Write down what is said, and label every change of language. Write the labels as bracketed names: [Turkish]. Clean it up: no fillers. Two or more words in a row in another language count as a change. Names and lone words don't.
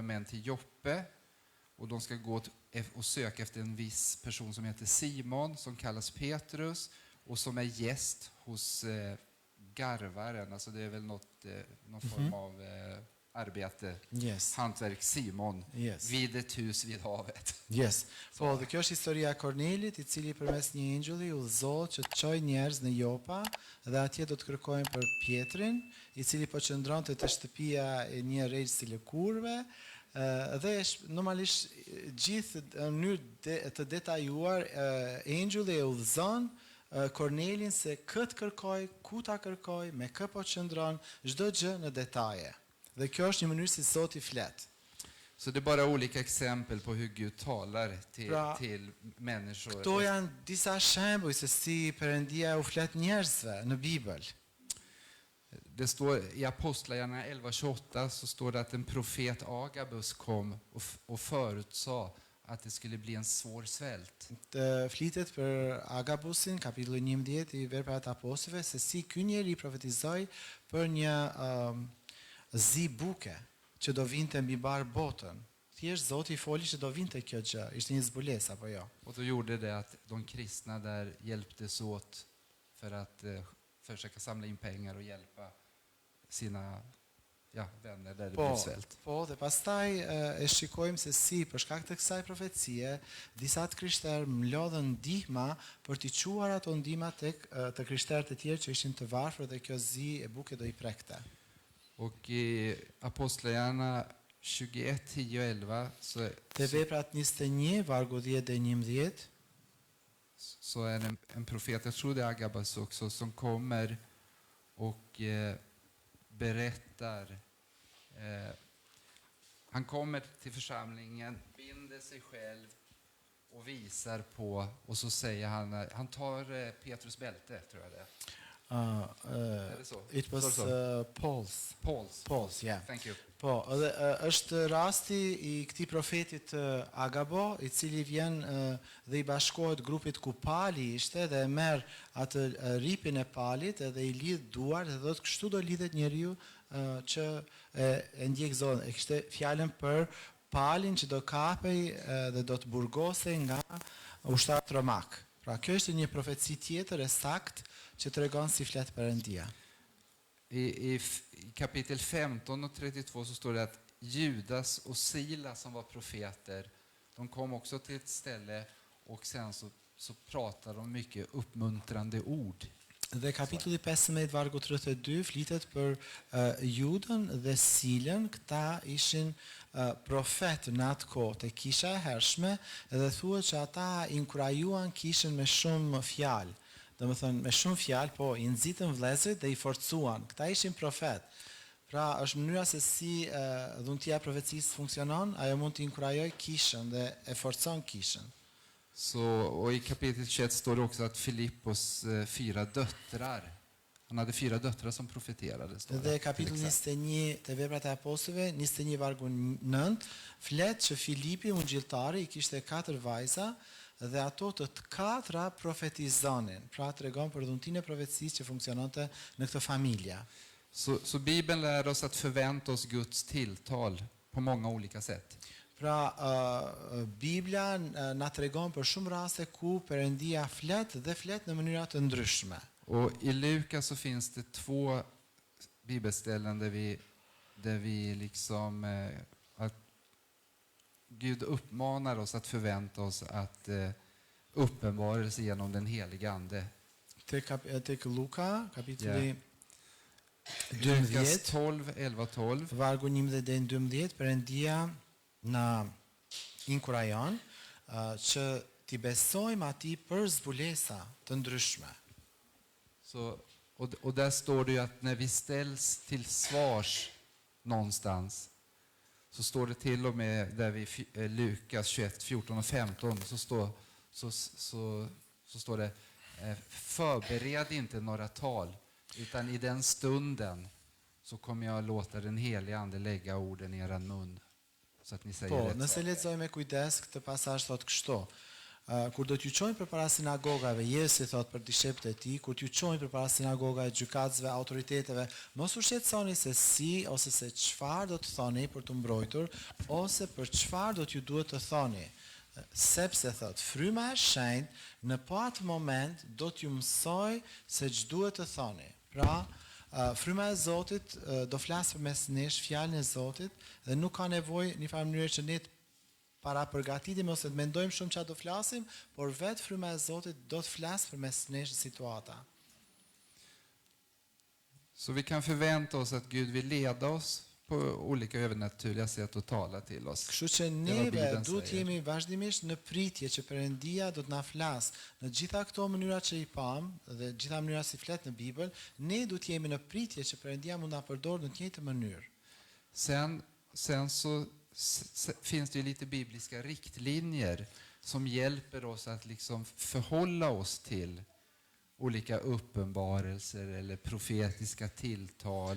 [Swedish] män till Joppe och de ska gå och söka efter en viss person som heter Simon som kallas Petrus och som är gäst hos garvaren, alltså det är väl någon form av arbete, Yes. hantverk Simon, Yes. vid ett hus vid havet. Yes. [Albanian] Po, dhe kjo është historia e Kornelit, I cili përmes një engjulli udhëzohet që të çojë njerëz në Jopa dhe atje do të kërkojnë për Pietrin, I cili po qëndronte te shtëpia e një rregës të lëkurëve, dhe normalisht gjithë në mënyrë të detajuar engjulli e udhëzon Kornelin se këtë kërkoj, ku ta kërkoj, me kë po qëndron, çdo gjë në detaje. Dhe kjo është një mënyrë si Zoti flet. [Swedish] Så det är bara olika exempel på hur Gud talar till människor. [Albanian] Këto janë disa shembuj se si Perëndia u flet njerëzve në Bibël. [Swedish] Det står I Apostlagärningarna 11:28 så står det att en profet Agabus kom och förutsade att det skulle bli en svår svält. [Albanian] Të flitet për Agabusin, kapitulli 11 I Veprat e Apostujve, se si ky njeri profetizoi për një zi buke që do vinte mbi bar botën. Thjesht Zoti foli që do vinte kjo gjë, ishte një zbulesë apo jo. [Swedish] Och då gjorde det att de kristna där hjälptes åt för att försöka samla in pengar och hjälpa sina vänner där det blev svält. [Albanian] Po, dhe pastaj e shikojmë se si për shkak të kësaj profecie, disa të krishterë mlodhen ndihma për t'i çuar ato ndihma tek të krishterët e tjerë që ishin të varfër dhe kjo zi e buke do I prekte. [Swedish] Och I Apostlagärningarna 21, 10 och 11 [Albanian] Te veprat 21, vargu 10 dhe 11, [Swedish] så är det en profet, jag tror det är Agabus också, som kommer och berättar. Han kommer till församlingen, binder sig själv och visar på, och så säger han tar Petrus bälte, tror jag det är. Är det så? [English] It was Paul's, yeah. Thank you. [Albanian] Po, edhe është rasti I këtij profetit Agabo, I cili vjen dhe I bashkohet grupit ku pali ishte dhe merr atë ripin e palit edhe I lidh duart dhe thotë kështu do lidhet njeriu që e ndjek Zotin. E kishte fjalën për palin që do kapej dhe do të burgosej nga ushtarët romak. Pra kjo është një profeci tjetër e saktë që tregon si flet Perëndia. I kapitel 15 och 32 så står det att Judas och Silas som var profeter, de kom också till ett ställe och sen så så pratar de mycket uppmuntrande ord. Dhe kapitulli 15 vargu 32 flitet për Judën dhe Silën, këta ishin profet në atë kohë të kisha e hershme, dhe thuhet që ata inkurajuan kishën me shumë fjalë. Domethënë me shumë fjalë, po i nxitën vëllezërit dhe i forcuan. Këta ishin profet. Pra është mënyra se si dhuntia e profecisë funksionon, ajo mund të inkurajojë kishën dhe e forcon kishën. [Swedish] Så, och i kapitel 21 står det också att Filippos 4 döttrar, han hade 4 döttrar som profeterade. Står [Albanian] Dhe [Swedish] det, [Albanian] kapitulli [Swedish] till exempel. [Albanian] 21 të Veprat e Apostujve, 21 vargu 9, flet që Filipi ungjilltari i kishte 4 vajza dhe ato të katra profetizonin. Pra tregon për dhuntinë e profecisë që funksiononte në këtë familje. [Swedish] Så Bibeln lär oss att förvänta oss Guds tilltal på många olika sätt. [Albanian] Pra Biblia na tregon për shumë raste ku Perëndia flet dhe flet në mënyra të ndryshme. [Swedish] Och i Lukas så finns det 2 bibelställen där vi liksom att Gud uppmanar oss att förvänta oss att uppenbarelse genom den helige ande. [Albanian] Tek Luka, kapitulli [Swedish] Lukas 12, 12, 11, 12. [Albanian] vargu 11 deri në 12, Perëndia na inkurajon që t'i besojmë atij për zbulesa të ndryshme. [Swedish] Så, och där står det ju att när vi ställs till svars någonstans, så står det till och med där vi Lukas 21, 14 och 15, så står det förbered inte några tal, utan i den stunden så kommer jag låta den helige ande lägga orden i eran mun. Så att ni säger [Albanian] Po, [Swedish] rätt [Albanian] nëse [Swedish] saker. [Albanian] lexojmë me kujdes këtë pasazh thot kështu. Kur do t'ju çojnë përpara sinagogave, Jezusi thot për discepët e tij, kur t'ju çojnë përpara sinagogave, gjykatësve, autoriteteve, mos u shqetësoni se si ose se çfarë do të thoni për të mbrojtur, ose për çfarë do t'ju duhet të thoni. Sepse thot, fryma e shenjtë në po atë moment do t'ju mësoj se ç'duhet të thoni. Pra, fryma e Zotit do flas përmes nesh fjalën e Zotit dhe nuk ka nevojë në farë mënyrë që ne para përgatitim ose të mendojmë shumë çfarë do flasim, por vetë fryma e Zotit do të flasë përmes nesh situata. [Swedish] Så vi kan förvänta oss att Gud vill leda oss på olika övernaturliga sätt och tala till oss. [Albanian] Kështu që neve duhet jemi vazhdimisht në pritje që Perëndia do të na flasë në gjitha këto mënyra që i pam dhe gjitha mënyra si flet në Bibël, ne duhet jemi në pritje që Perëndia mund na përdorë në të njëjtën mënyrë. [Swedish] Sen så finns det ju lite bibliska riktlinjer som hjälper oss att liksom förhålla oss till olika uppenbarelser eller profetiska tilltal.